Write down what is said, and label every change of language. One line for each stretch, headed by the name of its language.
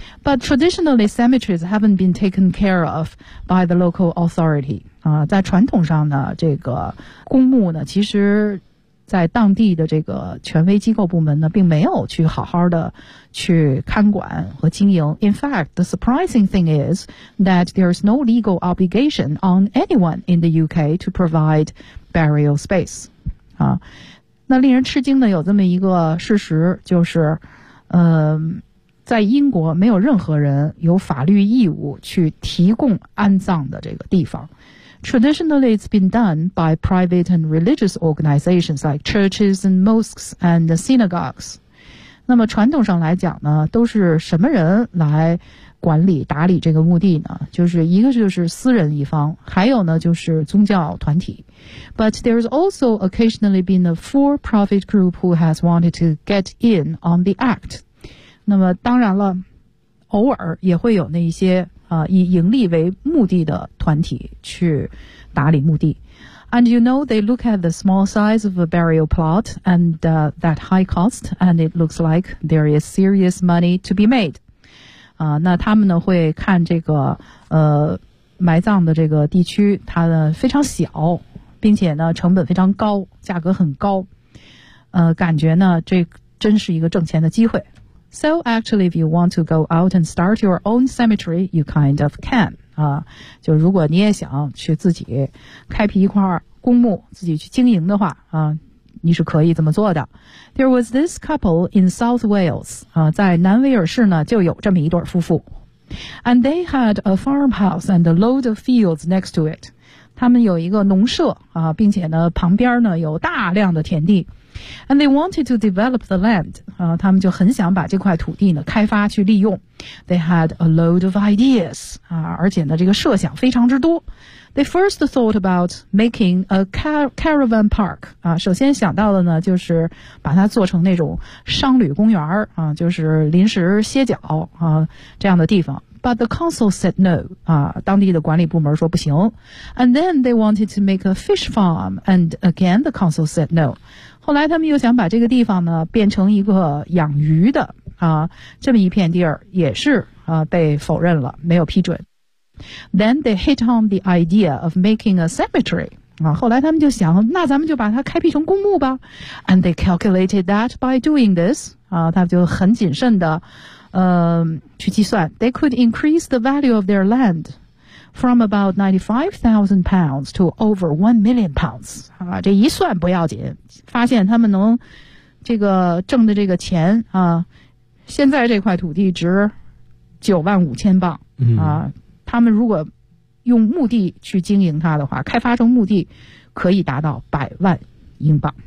English: But traditionally, cemeteries haven't been taken care of by the local authority.
Chinese: 在传统上呢，这个公墓呢，其实在当地的这个权威机构部门呢，并没有去好好的去看管和经营。
English: In fact, the surprising thing is that there is no legal obligation on anyone in the UK to provide burial space.
Chinese: 那令人吃惊的有这么一个事实，就是在英国没有任何人有法律义务去提供安葬的这个地方。
English: Traditionally, it's been done by private and religious organizations like churches and mosques and synagogues.
Chinese: 那么传统上来讲呢，都是什么人来管理打理这个墓地呢？就是一个就是私人一方，还有呢就是宗教团体。
English: But there's also occasionally been a for-profit group who has wanted to get in on the act.
Chinese: 那么当然了，偶尔也会有那一些以盈利为目的的团体去打理墓地。
English: And you know, they look at the small size of a burial plot and that high cost, and it looks like there is serious money to be made.
Chinese: 那他们呢会看这个埋葬的这个地区，它呢非常小，并且呢成本非常高，价格很高。感觉呢这真是一个挣钱的机会。
English: So actually, if you want to go out and start your own cemetery, you kind of can.
Chinese: 就如果你也想去自己开辟一块公墓，自己去经营的话，你是可以这么做的。
English: There was this couple in South Wales.
Chinese: 在南威尔士呢，就有这么一对夫妇。
English: And they had a farmhouse and a load of fields next to it.
Chinese: 他们有一个农舍，并且呢，旁边呢，有大量的田地。
English: And they wanted to develop the land.
Chinese: 他们就很想把这块土地呢开发去利用。
English: They had a load of ideas.
Chinese: 而且呢这个设想非常之多。
English: They first thought about making a caravan park.
Chinese: 首先想到的呢就是把它做成那种商旅公园就是临时歇脚这样的地方。
English: But the council said no.
Chinese: 当地的管理部门说不行。
English: And then they wanted to make a fish farm. And again, the council said no.
Chinese: 后来他们又想把这个地方呢变成一个养鱼的这么一片地儿也是被否认了，没有批准。
English: Then they hit on the idea of making a cemetery.
Chinese: 啊，后来他们就想，那咱们就把它开辟成公墓吧。
English: And they calculated that by doing this,
Chinese: 啊，他们就很谨慎的，去计算
English: ，they could increase the value of their land from about £95,000 to over £1,000,000.
Chinese: 啊，这一算不要紧，发现他们能这个挣的这个钱啊，现在这块土地值£95,000，啊，他们如果用墓地去经营它的话，开发成墓地可以达到£100,000。